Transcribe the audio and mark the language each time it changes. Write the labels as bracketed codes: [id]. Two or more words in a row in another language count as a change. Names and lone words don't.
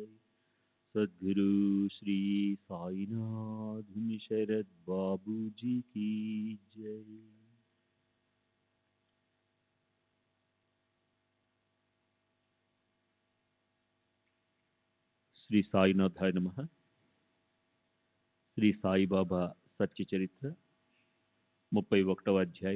[hi] सद्गुरु श्री साईनाथ शरद बाबू जी की जय। [sa] श्री साईनाथाय नमः. [te] శ్రీ సాయిబాబా సత్య చరిత్ర 31వ అధ్యాయం.